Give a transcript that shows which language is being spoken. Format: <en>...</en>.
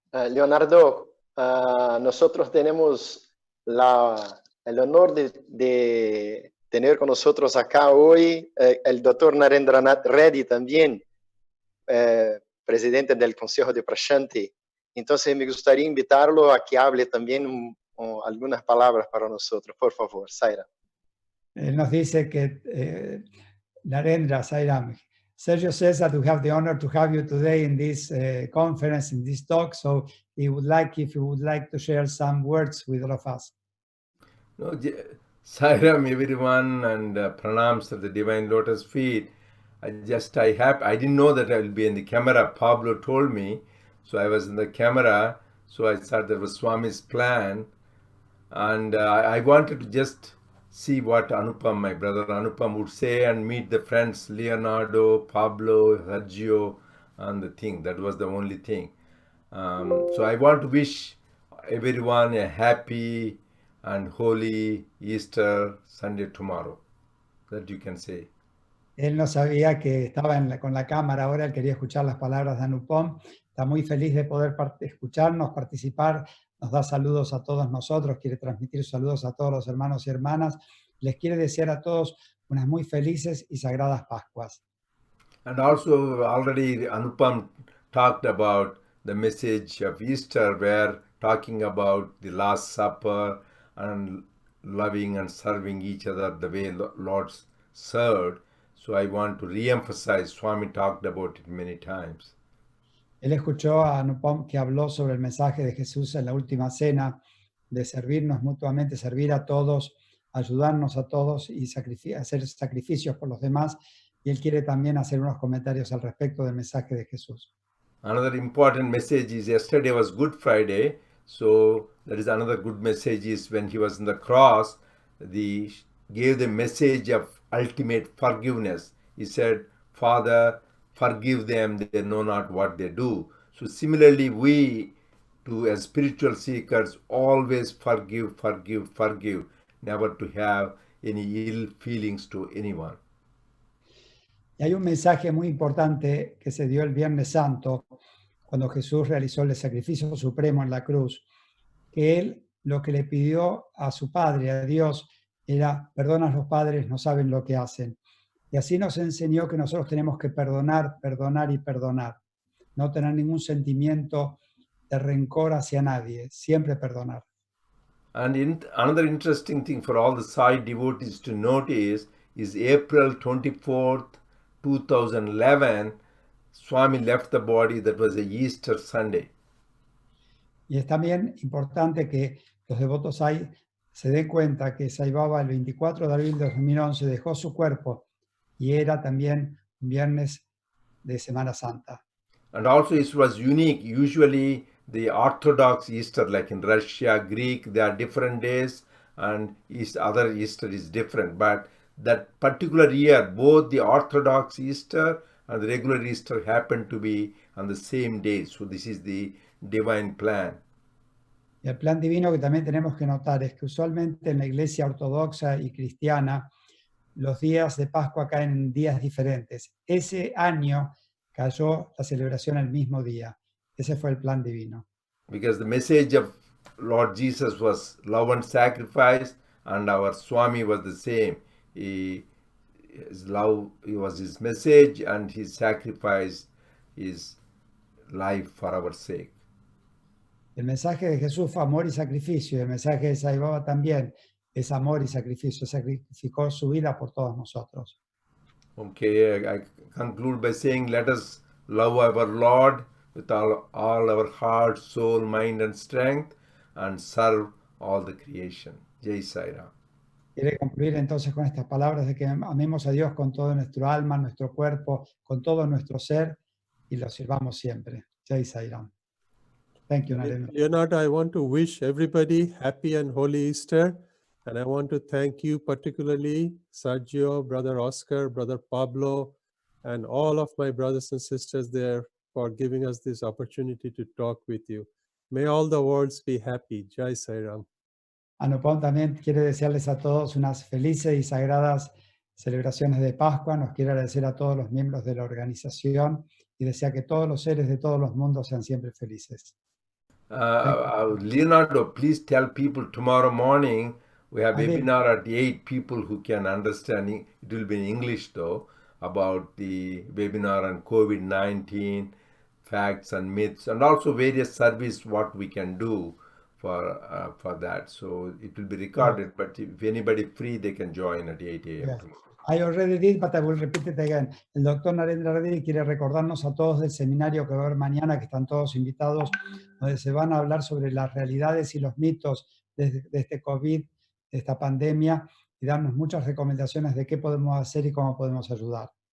<es>Leonardo, nosotros tenemos el honor de tener con nosotros acá hoy el doctor Narendranath Reddy también, presidente del Consejo de Presidente. Entonces me gustaría invitarlo a que hable también algunas palabras para nosotros. Por favor, Saira. Él nos dice que</es> <en>Narendra, Sairam, Sergio says that we have the honor to have you today in this conference, in this talk, so he would like, if you would like to share some words with all of us. No, Sairam everyone, and pranams at the Divine Lotus feet. I didn't know that I will be in the camera. Pablo told me, so I was in the camera, so I thought that was Swami's plan, and I wanted to just see what Anupam, my brother Anupam, would say and meet the friends Leonardo, Pablo, Sergio, and the thing. That was the only thing. So I want to wish everyone a happy and holy Easter Sunday tomorrow. That you can say.</en> <es>Él no sabía que estaba con la cámara ahora, él quería escuchar las palabras de Anupom. Está muy feliz de poder escucharnos, participar, nos da saludos a todos nosotros, quiere transmitir saludos a todos los hermanos y hermanas. Les quiere desear a todos unas muy felices y sagradas Pascuas.</es> <en>And also already Anupam talked about the message of Easter, where talking about the Last Supper and loving and serving each other the way Lord served. So I want to re-emphasize, Swami talked about it many times.</en> <es>Él escuchó a Anupom que habló sobre el mensaje de Jesús en la última cena, de servirnos mutuamente, servir a todos, ayudarnos a todos y hacer sacrificios por los demás. Y él quiere también hacer unos comentarios al respecto del mensaje de Jesús.</es> <en>Another important message is yesterday was Good Friday. So that is another good message is when he was on the cross, gave the message of ultimate forgiveness. He said, Father, forgive them, they know not what they do. So similarly, we, as spiritual seekers, always forgive, never to have any ill feelings to anyone.</en> <es>Y hay un mensaje muy importante que se dio el Viernes Santo, cuando Jesús realizó el sacrificio supremo en la cruz, que él lo que le pidió a su Padre, a Dios, era, perdona a los padres, no saben lo que hacen. Y así nos enseñó que nosotros tenemos que perdonar, perdonar y perdonar. No tener ningún sentimiento de rencor hacia nadie, siempre perdonar.</es> <en>And another interesting thing for all the Sai devotees to notice is April 24th 2011, Swami left the body. That was a Easter Sunday.</en> <es>Y es también importante que los devotos Sai se den cuenta que Sai Baba el 24 de abril de 2011 dejó su cuerpo y era también un viernes de Semana Santa.</es> <en>And also it was unique. Usually the Orthodox Easter, like in Russia, Greek, there are different days, and other Easter is different. But that particular year, both the Orthodox Easter and the regular Easter happened to be on the same day. So this is the divine plan.</en> <es>Y el plan divino que también tenemos que notar es que usualmente en la iglesia ortodoxa y cristiana los días de Pascua caen en días diferentes. Ese año cayó la celebración el mismo día. Ese fue el plan divino.</es> <en>Because the message of Lord Jesus was love and sacrifice, and our Swami was the same. His love was his message, and his sacrifice is life for our sake.</en> <es>El mensaje de Jesús fue amor y sacrificio, y el mensaje de Sai Baba también es amor y sacrificio. Sacrificó su vida por todos nosotros.</es> <en>Okay, I conclude by saying, let us love our Lord with all our heart, soul, mind, and strength, and serve all the creation. Jai Sai Ram.</en> <es>Quiere concluir entonces con estas palabras de que amemos a Dios con todo nuestro alma, nuestro cuerpo, con todo nuestro ser, y lo sirvamos siempre.</es> <en>Jai Sai Ram. Thank you, Narendra. Leonard, I want to wish everybody happy and holy Easter. And I want to thank you particularly, Sergio, Brother Oscar, Brother Pablo, and all of my brothers and sisters there for giving us this opportunity to talk with you. May all the worlds be happy. Jai Sai Ram.</en> <es>Anupom también quiere desearles a todos unas felices y sagradas celebraciones de Pascua. Nos quiere agradecer a todos los miembros de la organización y desea que todos los seres de todos los mundos sean siempre felices.</es> <en>Leonardo, please tell people tomorrow morning we have</en> <es>Abril.</es> <en>webinar at 8 people who can understand. It will be in English though, about the webinar on COVID-19, facts and myths, and also various service what we can do for that. So it will be recorded, but if anybody free, they can join at 8 a.m. Yes. I already did, but I will repeat it again.</en> <es>El doctor Narendra Reddy quiere recordarnos a todos del seminario que va a haber mañana, que están todos invitados, donde se van a hablar sobre las realidades y los mitos de este COVID, de esta pandemia, y darnos muchas recomendaciones de qué podemos hacer y cómo podemos ayudar.</es>